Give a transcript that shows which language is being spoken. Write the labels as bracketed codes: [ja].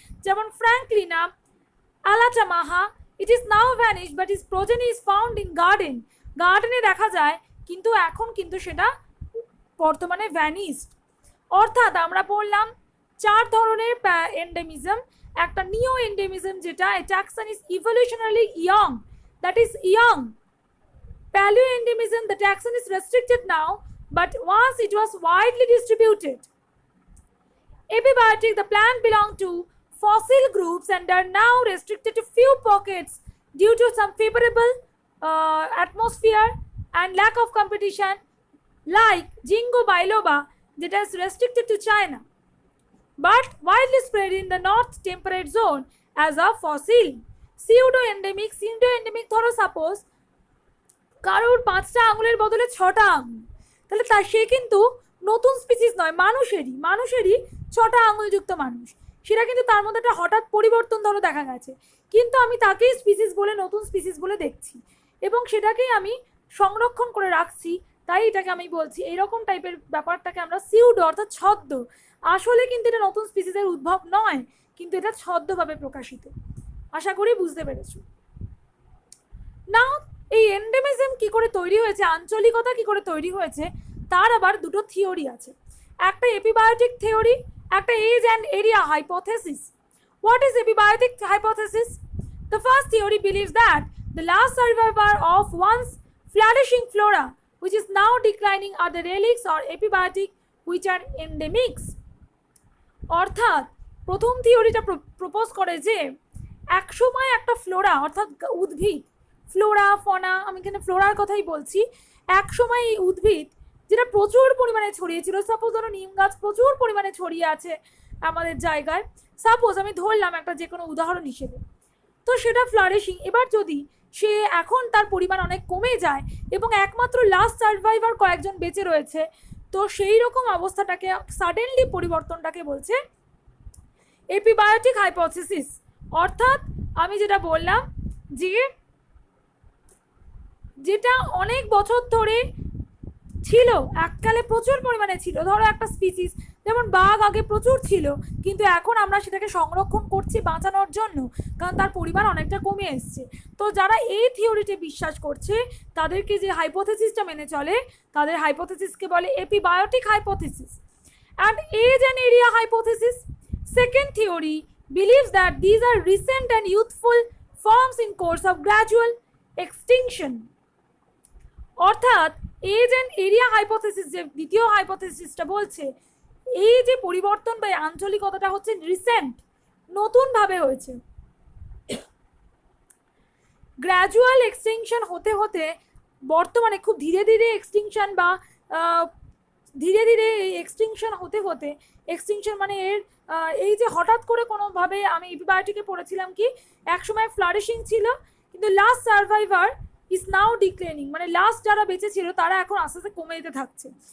[bn] যেমন ফ্র্যাঙ্কলিনা আলাটামাহা, [en] it is now vanished but its progeny is found in garden, [bn] গার্ডেনে দেখা যায় কিন্তু এখন কিন্তু সেটা বর্তমানে ভ্যানিস্ট। অর্থাৎ আমরা পড়লাম চার ধরনের এন্ডেমিজম। একটা নিও এন্ডেমিজম, যেটা [en] taxon is evolutionarily young, that is young. Paleo endemism, the taxon is restricted now but once it was widely distributed. Epibiotic, the plant belong to fossil groups and are now restricted to few pockets due to some favorable atmosphere and lack of competition, like Ginkgo biloba that is restricted to China but widely spread in the north temperate zone as a fossil. [bn] Pseudo endemic ধরো suppose কারোর 5টা আঙুলের বদলে 6টা আঙুল, তাহলে তার সে কিন্তু নতুন স্পিসিস নয়, মানুষেরই 6টা আঙুলযুক্ত মানুষ, সেটা কিন্তু তার মধ্যে একটা হঠাৎ পরিবর্তন ধরো দেখা গেছে, কিন্তু আমি তাকেই স্পিসিস বলে নতুন স্পিসিস বলে দেখছি এবং সেটাকেই আমি সংরক্ষণ করে রাখছি, তাই এটাকে আমি বলছি এইরকম টাইপের ব্যাপারটাকে আমরা সিউডো অর্থাৎ ছদ্ম। আসলে কিন্তু এটা নতুন স্পিসিসের উদ্ভব নয়, কিন্তু এটা ছদ্মভাবে প্রকাশিত। আশা করি বুঝতে পেরেছো। নাও এই এন্ডেমিজম কি করে তৈরি হয়েছে, আঞ্চলিকতা কি করে তৈরি হয়েছে, তার আবার দুটো থিওরি আছে। একটা এপিবায়োটিক থিওরি, একটা age and area hypothesis. [en] What is epibiotic hypothesis? The first theory believes that the last survivor of once flourishing flora which is now declining are the relics or epibiotic which are endemics. [bn] অর্থাৎ প্রথম থিওরিটা propose করে যে একসময় একটা Flora অর্থাৎ উদ্ভিদ, Flora ফনা, আমি এখানে ফ্লোরার কথাই বলছি, একসময় এই উদ্ভিদ যেটা প্রচুর পরিমাণে ছড়িয়েছিল, সাপোজ ধরো নিম গাছ প্রচুর পরিমাণে ছড়িয়ে আছে আমাদের জায়গায়, সাপোজ আমি ধরলাম একটা যে কোনো উদাহরণ হিসেবে, তো সেটা ফ্লারিশিং। এবার যদি সে এখন তার পরিমাণ অনেক কমে যায় এবং একমাত্র লাস্ট সার্ভাইভার কয়েকজন বেঁচে রয়েছে, তো সেই রকম অবস্থাটাকে সাডেনলি পরিবর্তনটাকে বলছে এপিবায়োটিক হাইপোথিসিস। অর্থাৎ আমি যেটা বললাম যে যেটা অনেক বছর ধরে ছিল, এককালে প্রচুর পরিমাণে ছিল, ধরো একটা স্পিসিস যেমন বাঘ আগে প্রচুর ছিল, কিন্তু এখন আমরা সেটাকে সংরক্ষণ করছি বাঁচানোর জন্য, কারণ তার পরিমাণ অনেকটা কমে এসছে। তো যারা এই থিওরিতে বিশ্বাস করছে তাদেরকে যে হাইপোথেসিসটা মেনে চলে তাদের হাইপোথেসিসকে বলে এপিবায়োটিক hypothesis. [en] And age and area hypothesis, second theory believes that these are recent and youthful forms in course of gradual extinction. [bn] অর্থাৎ এজ অ্যান্ড এরিয়া হাইপোথেসিস যে দ্বিতীয় হাইপোথেসিসটা বলছে এই যে পরিবর্তন বা আঞ্চলিকতাটা হচ্ছে রিসেন্ট, নতুনভাবে হয়েছে, গ্র্যাজুয়াল এক্সটিংশন হতে হতে বর্তমানে খুব ধীরে ধীরে এক্সটিংশন বা ধীরে ধীরে এই এক্সটিংশন হতে হতে, এক্সটিংশন মানে এর এই যে হঠাৎ করে কোনোভাবে, আমি এপিবায়োটিকে পড়েছিলাম কি একসময় ফ্লারিশিং ছিল কিন্তু [en] last survivor is now declining, [bn] মানে লাস্ট যারা বেঁচে ছিল তারা এখন আস্তে আস্তে কমে যেতে থাকছে।